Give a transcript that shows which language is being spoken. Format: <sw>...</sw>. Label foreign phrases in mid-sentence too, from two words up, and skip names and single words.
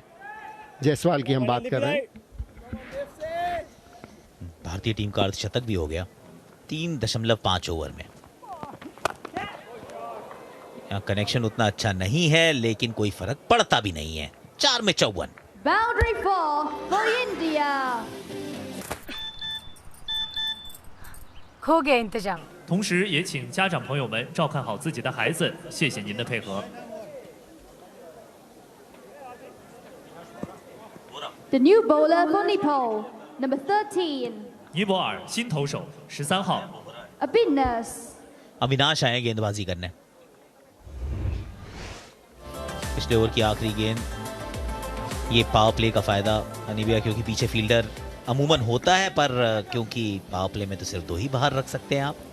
<hi>जायसवाल की हम बात कर रहे हैं। भारतीय टीम का अर्धशतक भी हो गया 3.5 ओवर में। यहाँ कनेक्शन उतना अच्छा नहीं है, लेकिन कोई फर्क पड़ता भी नहीं है। 4 में 54।</hi> <en>Boundary 4 for India. 扣给इंतजाम।</en> <zh>同时也请家长朋友们照看好自己的孩子，谢谢您的配合。</zh> <en>The new bowler for Nepal, number 13,</en> <zh>尼泊尔新投手13号 Abinas.</zh> <hi>अविनाश आए गेंदबाजी करने। पिछले ओवर की आखिरी गेंद, ये</hi> <en>power play</en> <hi>का फायदा अनिबिया, क्योंकि पीछे फील्डर अमूमन होता है, पर क्योंकि</hi> <en>power play</en> <hi>में तो सिर्फ 2 ही बाहर रख सकते हैं आप।</hi>